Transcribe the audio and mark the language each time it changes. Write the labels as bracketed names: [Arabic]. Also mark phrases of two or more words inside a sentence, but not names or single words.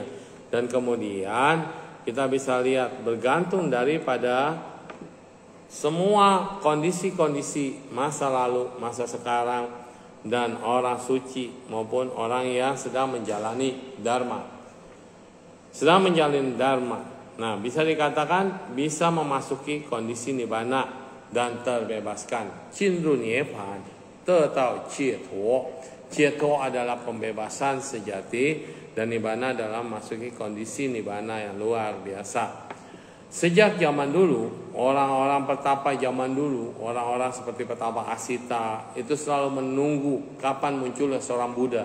[Indonesian] Dan kemudian kita bisa lihat bergantung daripada semua kondisi-kondisi masa lalu, masa sekarang, dan orang suci maupun orang yang sedang menjalani Dharma. Sedang menjalani Dharma. Nah, bisa dikatakan bisa memasuki kondisi Nibbana dan terbebaskan. [Chinese] 进入涅槃，得到解脱. [Indonesian] Jietuo adalah pembebasan sejati dan Nibbana adalah masuki kondisi Nibbana yang luar biasa. Sejak zaman dulu, orang-orang petapa zaman dulu, orang-orang seperti petapa Asita itu selalu menunggu kapan munculnya seorang Buddha.